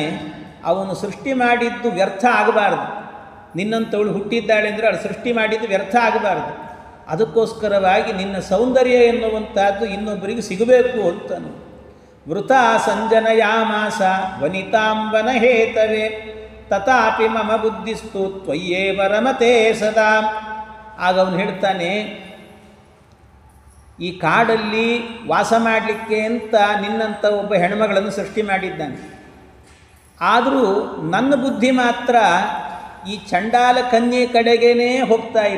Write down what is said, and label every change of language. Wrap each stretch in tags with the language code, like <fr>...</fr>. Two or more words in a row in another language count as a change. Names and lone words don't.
<kn>ಅವನು ಸೃಷ್ಟಿ ಮಾಡಿದ್ದು ವ್ಯರ್ಥ ಆಗಬಾರ್ದು. ನಿನ್ನಂಥವಳು ಹುಟ್ಟಿದ್ದಾಳೆ ಅಂದರೆ ಅವಳು ಸೃಷ್ಟಿ ಮಾಡಿದ್ದು ವ್ಯರ್ಥ ಆಗಬಾರ್ದು. ಅದಕ್ಕೋಸ್ಕರವಾಗಿ ನಿನ್ನ ಸೌಂದರ್ಯ ಎನ್ನುವಂಥದ್ದು ಇನ್ನೊಬ್ಬರಿಗೆ ಸಿಗಬೇಕು ಅಂತನು.</kn> <sa>ವೃತ ಸಂಜನಯಾಮಾಸ ವನಿತಾಂಬನ ಹೇತವೇ ತಥಾಪಿ ಮಮ ಬುದ್ಧಿಸ್ತು ತ್ವಯ್ಯೇವ ರಮತೆ ಸದಾ.</sa> <kn>ಆಗ ಅವನು ಹೇಳ್ತಾನೆ, ಈ ಕಾಡಲ್ಲಿ ವಾಸ ಮಾಡಲಿಕ್ಕೆ ಅಂತ ನಿನ್ನಂಥ ಒಬ್ಬ ಹೆಣ್ಮಗಳನ್ನು ಸೃಷ್ಟಿ ಮಾಡಿದ್ದಾನೆ. ಆದರೂ ನನ್ನ ಬುದ್ಧಿ ಮಾತ್ರ ಈ ಚಂಡಾಲ ಕನ್ಯೆ ಕಡೆಗೇ ಹೋಗ್ತಾ ಇದೆ.</kn>